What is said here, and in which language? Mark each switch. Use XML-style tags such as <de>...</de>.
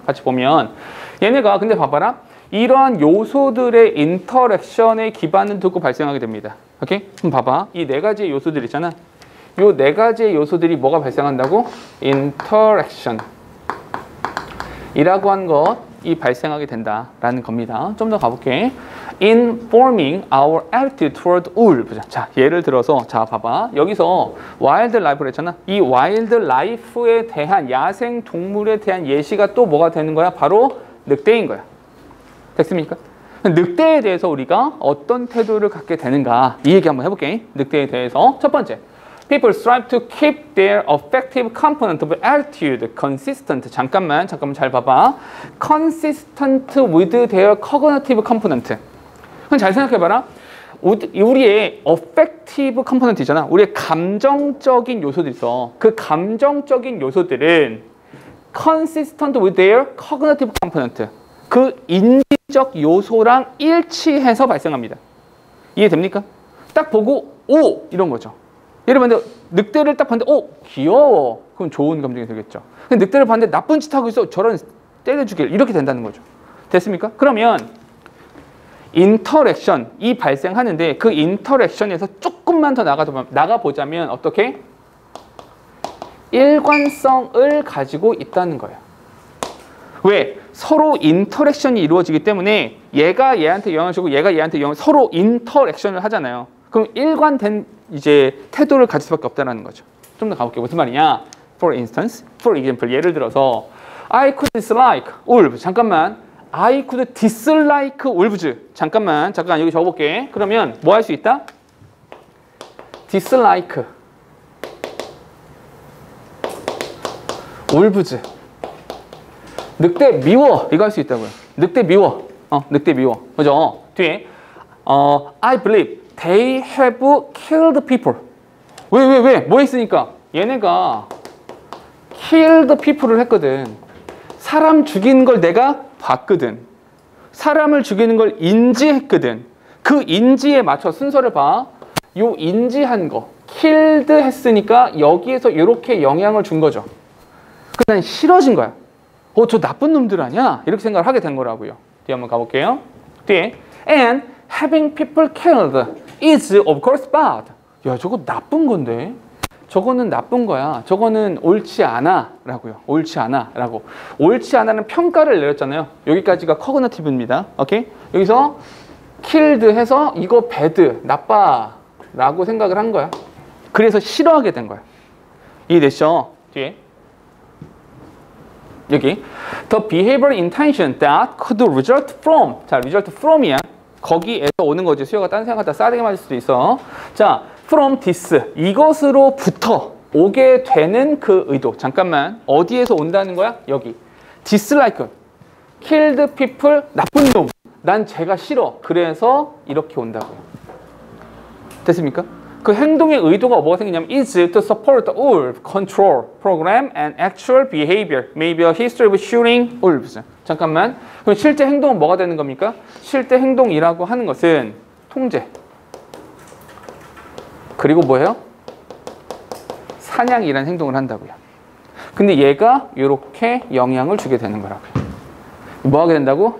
<ko>같이 보면 얘네가 근데 봐봐라. 이러한 요소들의 인터랙션에 기반을 두고 발생하게 됩니다. 오케이? 그럼 봐봐. 이 네 가지의 요소들 있잖아. 요 네 가지의 요소들이 뭐가 발생한다고? 인터랙션 이라고 한 것이 발생하게 된다라는 겁니다. 좀 더 가볼게.</ko> <en>In forming our attitude toward wolves.</en> <ko>자, 예를 들어서 자, 봐봐. 여기서 와일드 라이프를 했잖아. 이 와일드 라이프에 대한 야생 동물에 대한 예시가 또 뭐가 되는 거야? 바로 늑대인 거야. 됐습니까? 늑대에 대해서 우리가 어떤 태도를 갖게 되는가 이 얘기 한번 해볼게. 늑대에 대해서 첫 번째,</ko> <en>people strive to keep their affective component of attitude consistent.</en> <ko>잠깐만 잘 봐봐.</ko> <en>consistent with their cognitive component.</en> <ko>그럼 잘 생각해봐라. 우리의</ko> <en>affective component</en> <ko>있잖아. 우리의 감정적인 요소들 있어. 그 감정적인 요소들은</ko> <en>consistent with their cognitive component.</en> <ko>그 인지적 요소랑 일치해서 발생합니다. 이해됩니까? 딱 보고 오! 이런 거죠. 예를 들면 늑대를 딱 봤는데 오! 귀여워. 그럼 좋은 감정이 들겠죠. 근데 늑대를 봤는데 나쁜 짓 하고 있어. 저런 때려주길. 이렇게 된다는 거죠. 됐습니까? 그러면 인터랙션 이 발생하는데 그 인터랙션에서 조금만 더 나가보자면 어떻게? 일관성을 가지고 있다는 거예요. 왜? 서로 인터랙션이 이루어지기 때문에 얘가 얘한테 영향을 주고 얘가 얘한테 영향을 서로 인터랙션을 하잖아요. 그럼 일관된 이제 태도를 가질 수밖에 없다는 거죠. 좀 더 가볼게요. 무슨 말이냐?</ko> <en>For instance, for example,</en> <ko>예를 들어서</ko> <en>I could dislike wolves.</en> <ko>잠깐만.</ko> <en>I could dislike wolves.</en> <ko>잠깐 여기 적어볼게. 그러면 뭐 할 수 있다?</ko> <en>dislike wolves.</en> <ko>늑대 미워. 이거 할 수 있다고요. 늑대 미워. 늑대 미워. 그죠?</ko> <en>뒤에 I believe they have killed people.</en> <ko>왜? 뭐 했으니까? 얘네가</ko> <en>killed people</en> <ko>를 했거든. 사람 죽이는 걸 내가 봤거든. 사람을 죽이는 걸 인지했거든. 그 인지에 맞춰 순서를 봐. 요 인지한 거 killed 했으니까 여기에서 이렇게 영향을 준 거죠. 그다음 싫어진 거야. 저 나쁜 놈들 아니야? 이렇게 생각을 하게 된 거라고요. 뒤에 한번 가볼게요.</ko> <en>뒤에 and having people killed is of course bad.</en> <ko>야, 저거 나쁜 건데. 저거는 나쁜 거야. 저거는 옳지 않아 라고요. 옳지 않아 라고. 옳지 않아는 평가를 내렸잖아요. 여기까지가 cognitive입니다. 오케이? 여기서 killed 해서 이거 bad, 나빠 라고 생각을 한 거야. 그래서 싫어하게 된 거야. 이해됐죠? 뒤에 여기</ko> <en>the behavioral intention that could result from.</en> <ko>자, result from이야. 거기에서 오는 거지. 수요가 딴 생각하다 싸대기 맞을 수도 있어.</ko> <en>자, from this.</en> <ko>이것으로부터 오게 되는 그 의도. 잠깐만. 어디에서 온다는 거야? 여기. dislike. killed people. 나쁜 놈. 난 쟤가 싫어. 그래서 이렇게 온다고요. 됐습니까? 그 행동의 의도가 뭐가 생기냐면</ko> <en>is to support the wolf control program and actual behavior. Maybe a history of shooting wolves.</en> <ko>잠깐만. 그럼 실제 행동은 뭐가 되는 겁니까? 실제 행동이라고 하는 것은 통제. 그리고 뭐예요? 사냥이라는 행동을 한다고요. 근데 얘가 이렇게 영향을 주게 되는 거라고요. 뭐 하게 된다고?</ko>